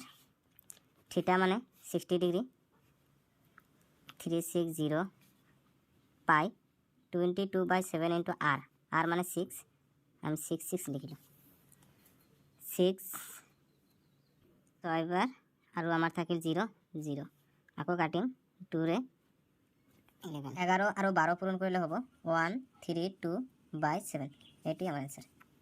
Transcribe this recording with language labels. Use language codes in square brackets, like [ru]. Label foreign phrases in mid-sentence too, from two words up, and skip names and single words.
[as] থিটা মানে 60 ডিগ্রি 360 পাই 22/7 ইন্টু আর, আর মানে 6, আমি 6 লিখিলাম। 6 ছয়বার আর আমার থাকিল 0 0, আকৌ কাটিম 2 রে 11 আর 12 পূরণ করলে হব 132/7। এটি আমার অ্যান্সার।